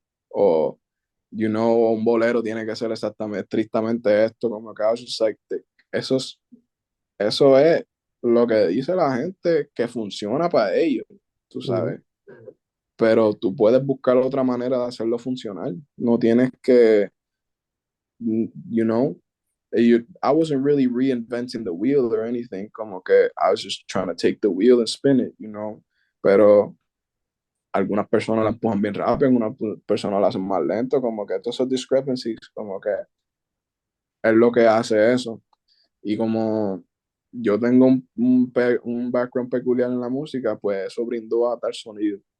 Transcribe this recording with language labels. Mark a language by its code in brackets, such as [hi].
[es] O, un bolero tiene que ser exactamente, estrictamente esto. Como que [en] I was just like, [es] eso es, eso es lo que dice la gente que funciona para ellos, tú ujú, sabes. Pero tú puedes buscar otra manera de hacerlo funcionar. No tienes que, [en] you know, I wasn't really reinventing the wheel or anything, [es] como que [en] I was just trying to take the wheel and spin it. [es] Pero algunas personas la empujan bien rápido, algunas personas la hacen más lento, como que todas esas discrepancies, como que es lo que hace eso. Y como yo tengo un background peculiar en la música, pues eso brindó a tal sonido.